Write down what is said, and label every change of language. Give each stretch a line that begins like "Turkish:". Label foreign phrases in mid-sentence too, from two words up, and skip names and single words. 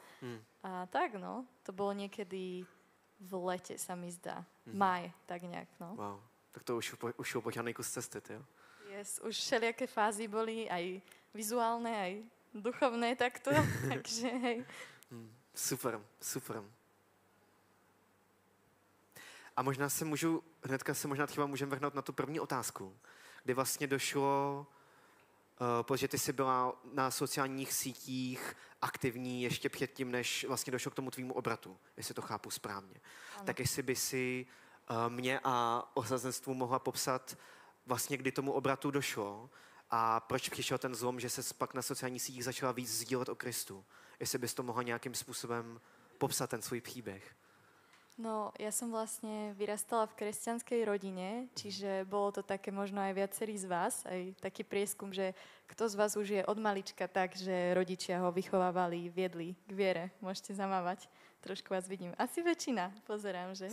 Slovak: A tak, no, to bolo niekedy v lete, sa mi zdá. Maj, tak nejak, no.
Czech: Wow, tak to už upoťaný kus cesty, jo?
Slovak: Yes, už všelijaké fázy boli, aj vizuálne, aj duchovné takto, takže hej. Super.
Czech: A možná třeba můžeme vrhnout na tu první otázku, kdy vlastně došlo, protože ty jsi byla na sociálních sítích aktivní ještě předtím, než vlastně došlo k tomu tvýmu obratu, jestli to chápu správně. Ano. Tak jestli by si mě a osazenstvu mohla popsat vlastně, kdy tomu obratu došlo a proč přišel ten zlom, že se pak na sociálních sítích začala víc sdílet o Kristu. Jestli bys to mohla nějakým způsobem popsat ten svůj příběh. No,
Slovak: ja som vlastne vyrastala v kresťanskej rodine, čiže bolo to také možno aj viacerí z vás, aj taký prieskum, že kto z vás už je od malička tak, že rodičia ho vychovávali, viedli k viere. Môžete zamávať, trošku vás vidím. Asi väčšina, pozerám, že